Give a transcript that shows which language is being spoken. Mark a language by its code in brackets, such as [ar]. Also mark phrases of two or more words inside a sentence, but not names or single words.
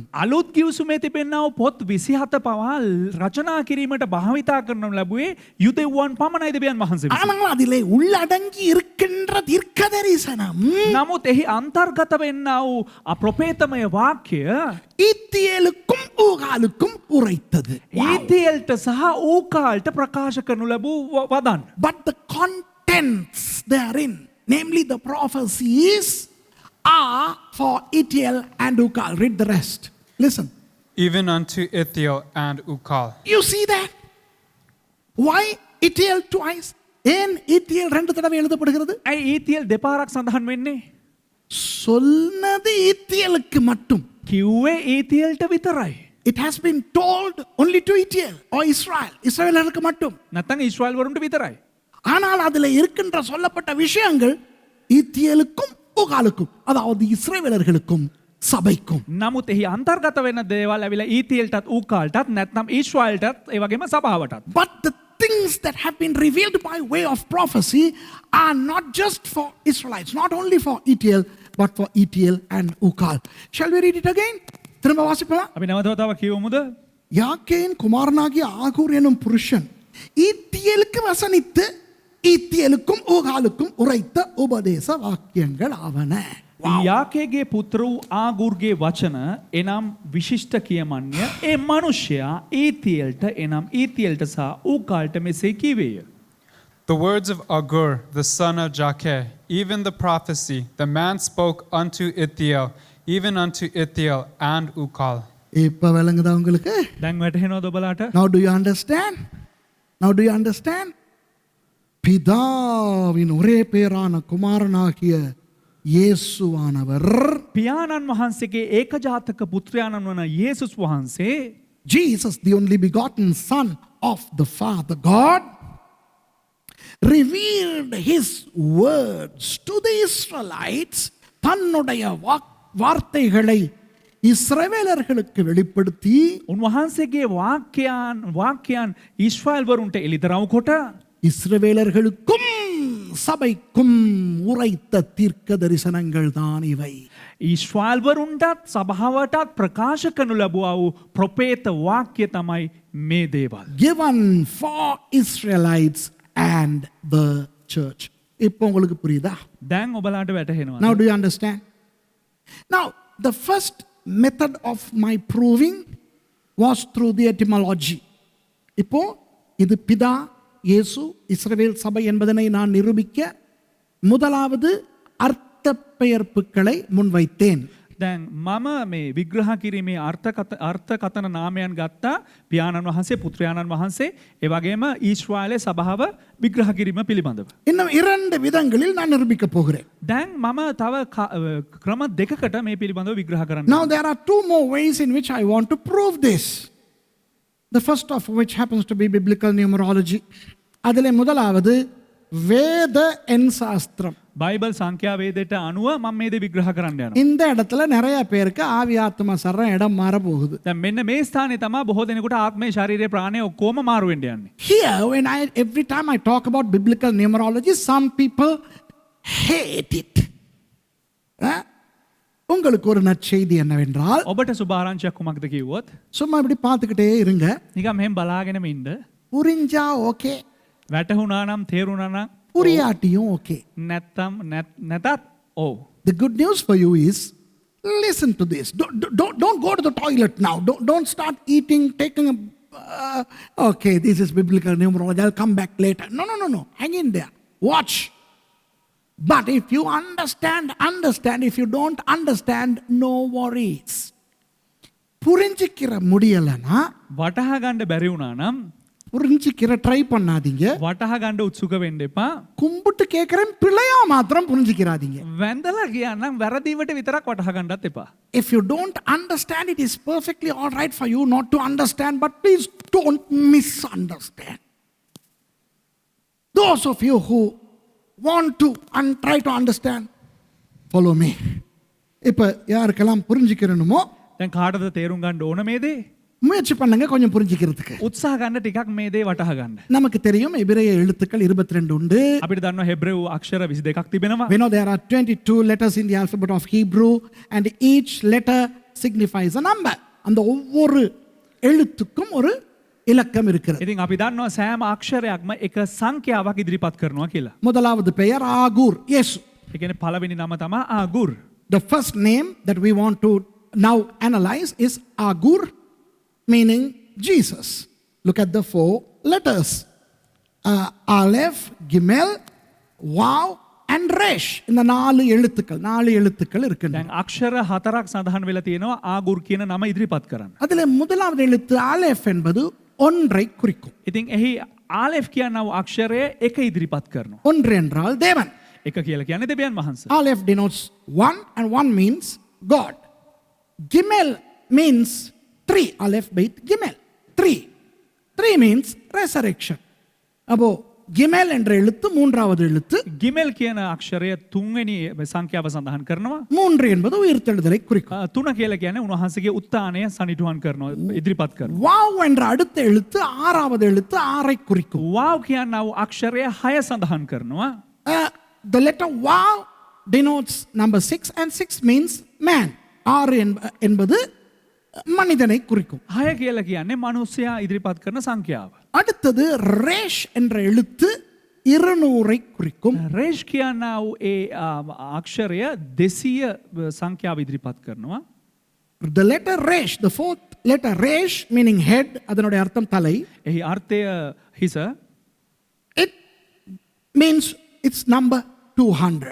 [si] අලුත් ගිවිසුමේ තිබෙනා වූ පොත් 27 පවා රචනා කිරීමට භාවිතා කරනු ලැබුවේ යුදෙව්වන් පමණයි දෙවියන් වහන්සේ විසින්. [ta] ஆனால் அதிலே உள்ளடங்கி இருக்கின்ற தீர்க்க தரிசனம் [si] නමුත් එහි අන්තර්ගත වෙන්නා වූ අප්‍රපේතමය වාක්‍ය [ta] ஈத்தியேலுக்கும் ஊகாலுக்கும் உரைத்தது. [si] ඊතේල්ට සහ ඌකාල්ට ප්‍රකාශ කරනු ලැබූ වදන්. [en] But the contents therein, namely the prophecies, are for Ithiel and Ukal. Read the rest. Listen. Even unto Ithiel and Ukal. You see that? Why Ithiel twice? [ta] ஏன் ஈத்தியேல் 2 தடவை எழுதப்படுகிறது? [si] ඇයි ඊතේල් දෙපාරක් සඳහන් වෙන්නේ? [ta] சொன்னது ஈத்தியேலுக்கு மட்டும். [si] කිව්වේ ඊතේල්ට විතරයි. [en] It has been told only to Ithiel or Israel. [ta] இஸ்ரவேலருக்கு மட்டும். [si] නැත්නම් ඊශ්‍රායල් වරුන්ට විතරයි. [ta] ஆனால் அதில் இருக்கின்ற சொல்லப்பட்ட விஷயங்கள் ஈத்தியேலுக்கும் ஊகாலுக்கும், அதாவது இஸ்ரவேலர்களுக்கும் சபைக்கும். [si] නමුත් එහි අන්තර්ගත වෙන දේවල් ඇවිල්ලා ඊතේල්ටත් ඌකාල්ටත් නැත්නම් ඊශ්‍රායල්ටත් ඒ වගේම සභාවටත්. [en] But the things that have been revealed by way of prophecy are not just for Israelites, not only for Ithiel, but for Ithiel and Ukal. Shall we read it again? [ta] திரும்ப வாசிப்போமா? [si] අපි නැවතව කියවමුද? [ta] யாக்கேயின் குமாரனாகிய ஆகூர் எனும் புருஷன் ஈத்தியேலுக்கு வசனித்து ஈத்தியேலுக்கும் ஊகாலுக்கும் உரைத்த உபதேச வாக்கியங்கள் ஆவன. [si] යාකේගේ පුත්‍ර වූ ආගුර්ගේ වචන එනම් විශිෂ්ට කියමන්ය ඒ මනුෂ්‍යයා ඊතියෙල්ට එනම් ඊතියෙල්ට සහ ඌකාල්ට මෙසේ කීවේය. [en] The words of Agur, the son of Jakeh, even the prophecy, the man spoke unto Ithiel, even unto Ithiel and Ukal. [ta] இப்ப விளங்குதா உங்களுக்கு? [si] දැන් වැටහෙනවද ඔබලාට? [en] Now do you understand? Now do you understand? [ta] பிதாவின் ஒரே பேரான குமாரனாகிய இயேசுவானவர், [si] පියාණන් වහන්සේගේ ඒකජාතක පුත්‍රයාණන් වන යේසුස් වහන්සේ, [en] Jesus, the only begotten Son of the Father God, revealed his words to the Israelites. [ta] தன்னுடைய வார்த்தைகளை இஸ்ரவேலர்களுக்கு வெளிப்படுத்தி [si] උන්වහන්සේගේ වාක්‍යයන් ඊශ්‍රායල් වරුන්ට එළිදරව් කොට [ta] இஸ்ரவேலர்களுக்கும் சபைக்கும் உரைத்த தீர்க்க தரிசனங்கள் தான் இவை. [si] ඊශ්‍රායල් වරුන්ටත් සභාවටත් ප්‍රකාශ කරනු ලැබුවා වූ ප්‍රොපේත වාක්‍ය තමයි මේ දේවල්. [en] Given for Israelites and the church. [ta] இப்போ உங்களுக்கு புரியுதா? [si] දැන් ඔබලාට වැටහෙනවා. [en] Now do you understand? Now the first method of my proving was through the etymology. [ta] இப்போ இது பிதா, இயேசு, இஸ்ரவேல் சபை என்பதனை நான் நிரூபிக்க முதலாவது அர்த்த பெயர்ப்புகளை முன்வைத்தேன். [si] දැන් මම මේ විග්‍රහ කිරීමේ අර්ථකථන නාමයන් ගත්තා. පියාණන් වහන්සේ, පුත්‍රයාණන් වහන්සේ, ඒ වගේම ඊශ්‍රායලේ සභාව විග්‍රහ කිරීම පිළිබඳව. [ta] இன்னும் 2 விதங்களில் நான் நிரூபிக்க போகிறேன். [si] දැන් මම තව ක්‍රම දෙකකට මේ පිළිබඳව විග්‍රහ කරන්න. [en] Now there are 2 more ways in which I want to prove this. The first of which happens to be biblical numerology. [ta] அதிலே முதலாவது வேத எண் சாஸ்திரம். [si] බයිබල් සංඛ්‍යාවේදයට අනුව මම මේ දේ විග්‍රහ කරන්න යනවා. [ta] இந்த இடத்துல நிறைய பேருக்கு ஆவி ஆத்மா சர்ரம் இடம் மாற போகுது. [si] දැන් මෙන්න මේ ස්ථානේ තමයි බොහෝ දෙනෙකුට ආත්මේ ශරීරයේ ප්‍රාණය ඔක්කොම මාරු වෙන්න යන්නේ. [en] Here, when every time I talk about biblical numerology, some people hate it. [ta] உங்களுக்கு ஒரு நற்செய்தி என்னவென்றால், [si] ඔබට සුභාරංචියක් කුමක්ද කිව්වොත් [ta] சும்மா இப்படி பார்த்துக்கிட்டே இருங்க. [si] නිකන් මෙහෙම බලාගෙනම ඉන්න. [ta] புரிஞ்சா ஓகே, [si] වැටහුණා නම් තේරුණා නම් [ta] புரியாட்டியும் ஓகே. [si] නැත්තම් නැතත් ඔව්. [en] The good news for you is, listen to this. Don't go to the toilet now. Don't start eating, taking a, okay, this is biblical numerology. I'll come back later. No. Hang in there. Watch. But if you understand. If you don't understand, no worries. [ta] புரிஞ்சிக்கிற முடியலனா [si] වටහා ගන්න බැරි වුණා නම් [ta] புரிஞ்சிக்கிற ட்ரை பண்ணாதீங்க. [si] වටහා ගන්න උත්සුක වෙන්න එපා. [ta] கும்பிட்டு கேட்கிறேன் பிள்ளையா மாத்திரம் புரிஞ்சிக்கிறாதீங்க. [si] වැඳලා කියන්නම් වැරදීවට විතරක් වටහා ගන්නත් එපා. [en] If you don't understand, it is perfectly all right for you not to understand, but please don't misunderstand. Those of you who want to and try to understand, follow me. [ta] இப்ப யாருக்கெல்லாம் புரிஞ்சிக்கிறணுமோ [si] දැන් කාටද තේරුම් ගන්න ඕන මේ දේ? [ta] முயற்சி பண்ணுங்க கொஞ்சம் புரிஞ்சிக்கிறதுக்கு. [si] උත්සාහ ගන්න ටිකක් මේ දේ වටහා ගන්න. [ta] நமக்கு தெரியும் எபிரேய எழுத்துக்கள் 22 உண்டு. [si] අපිට දන්නවා හෙබ්‍රේව් අක්ෂර 22ක් තිබෙනවා. [en] We know there are 22 letters in the alphabet of Hebrew, and each letter signifies a number. [ta] அந்த ஒவ்வொரு எழுத்துக்கும் ஒரு இலக்கம் இருக்கிறது. [si] ඉතින් අපි දන්නවා සෑම අක්ෂරයක්ම එක සංඛ්‍යාවක් ඉදිරිපත් කරනවා කියලා. [ta] முதலாவது பெயர் ஆகூர், இயேசு. [si] ඒ කියන්නේ පළවෙනි නම තමයි ආගුර්. [en] The first name that we want to now analyze is Agur, meaning Jesus. Look at the 4 letters. Aleph, Gimel, Waw and Resh. [ta] இந்த 4 எழுத்துக்கள் இருக்கின்றன. [si] දැන් අක්ෂර 4ක් සඳහන් වෙලා තියෙනවා ආගුර් කියන නම ඉදිරිපත් කරන්න. [ta] அதிலே முதலாவது எழுத்து Aleph என்பது ஒன்றை குறிக்கும். [si] ඉතින් එහි ආලෙෆ් කියනව අක්ෂරය එක ඉදිරිපත් කරනවා. [ta] ஒன்று என்றால் தேவன். [si] එක කියලා කියන්නේ දෙවියන් වහන්සේ. [en] Aleph denotes one, and one means God. Gimel means 3. Aleph beit Gimel. 3 means resurrection. [ta] அப்போ கிமெல் என்ற எழுத்து மூன்றாவது எழுத்து. [si] ගිමෙල් කියන අක්ෂරය තුන්වෙනි සංඛ්‍යාව සඳහන් කරනවා. [ta] 3 என்பது உயிர்த்தெழுதலை குறிக்கும். [si] 3 කියලා කියන්නේ උන්වහන්සේගේ උත්ථානය සනිටුහන් කරනවා, ඉදිරිපත් කරනවා. [ta] வாவ் என்ற அடுத்த எழுத்து ஆறாவது எழுத்து 6ஐ குறிக்கும். [si] වාව් කියනව අක්ෂරය 6 සඳහන් කරනවා. [en] The letter Waw denotes number 6, and 6 means man. [ta] 6 என்பது மனிதனை குறிக்கும். [si] 6 කියලා කියන්නේ මිනිසයා ඉදිරිපත් කරන සංඛ්‍යාව. [ta] அடுத்தது ரேஷ் என்ற எழுத்து 200ஐ குறிக்கும். [si] රේෂ් කියනව ඒ අක්ෂරය 200 සංඛ්‍යාව ඉදිරිපත් කරනවා. [en] The letter Resh, the 4th letter Resh, meaning head, [ta] அதனுடைய அர்த்தம் தலை. [si] එහි අර්ථය හිස. [en] It means it's number 200.